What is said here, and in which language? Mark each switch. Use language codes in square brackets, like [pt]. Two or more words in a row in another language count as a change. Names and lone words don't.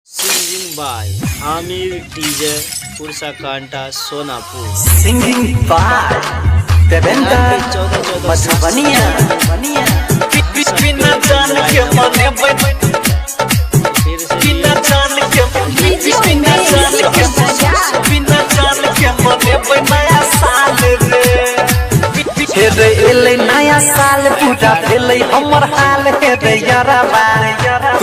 [en] Singing by Amir DJ Pursa Kanta Sonapur. Singing by Devendra Madhubaniya. [mai] बिना जान के मने बिना जान के मने नया साल रे रे एले नया साल पूरा भेलै हमर हाल हे रे यारबा तू